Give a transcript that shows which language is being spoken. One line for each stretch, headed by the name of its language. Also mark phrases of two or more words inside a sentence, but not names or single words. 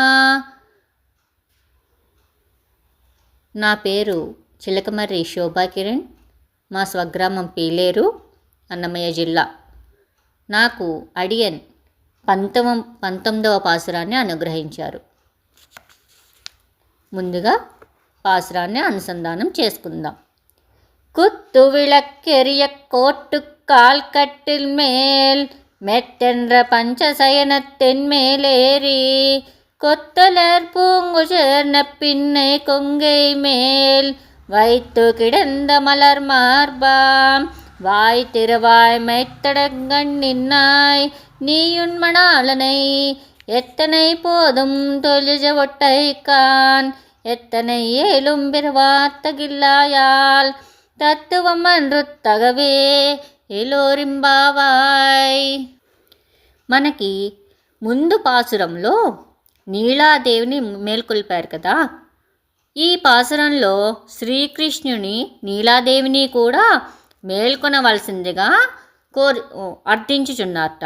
Telugu: నా పేరు చిలకమర్రి శోభాకిరణ్. మా స్వగ్రామం పీలేరు, అన్నమయ్య జిల్లా. నాకు అడియన్ 19వ పాసురాన్ని అనుగ్రహించారు. ముందుగా పాసురాన్ని అనుసంధానం చేసుకుందాం.
Tamil: குத்து விளக்கெரிய கோட்டுக்கால் கட்டில் மேல் மெட்டென்ற பஞ்சசயனத்தின் மேலேறி கொத்தலர் பூங்குச்சேர்ந்த பின்னை கொங்கை மேல் வைத்து கிடந்த மலர் மார்பாம் வாய் திருவாய் மைத்தடங்கண்ணின்னாய் நீயுண்மணாளனை எத்தனை போதும் தொழிஜ ஒட்டைக்கான் எத்தனை ஏலும் பெருவார்த்தகில்லாயால் தத்துவம் அன்று தகவே ஏலோர் எம்பாவாய்.
Telugu: మనకి ముందు పాసురంలో నీలాదేవిని మేల్కొల్పారు కదా. ఈ పాసురంలో శ్రీకృష్ణుని నీలాదేవిని కూడా మేల్కొనవలసిందిగా అర్థించుచున్నారట.